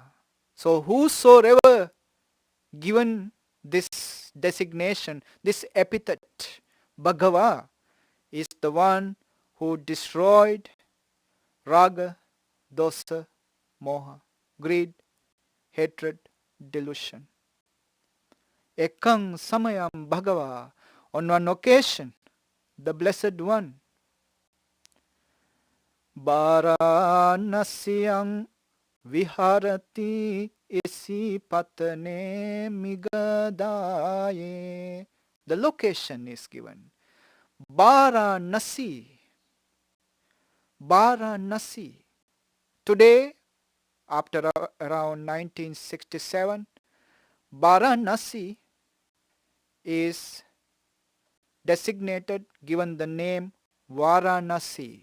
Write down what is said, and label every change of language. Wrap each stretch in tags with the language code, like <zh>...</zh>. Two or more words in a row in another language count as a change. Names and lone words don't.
<en>So whosoever given this designation, this epithet, Bhagava, is the one who destroyed</en> <pi>raga, dosa, moha,</pi> <en>greed, hatred, delusion.</en> <pi>Ekang samayam Bhagava.</pi> <en>On one occasion, the Blessed One,</en> <pi>Varanasiyang Viharati isi patane migadaye.</pi> <en>The location is given. Varanasi. Varanasi. Today, after around 1967, Varanasi is designated, given the name Varanasi.</en>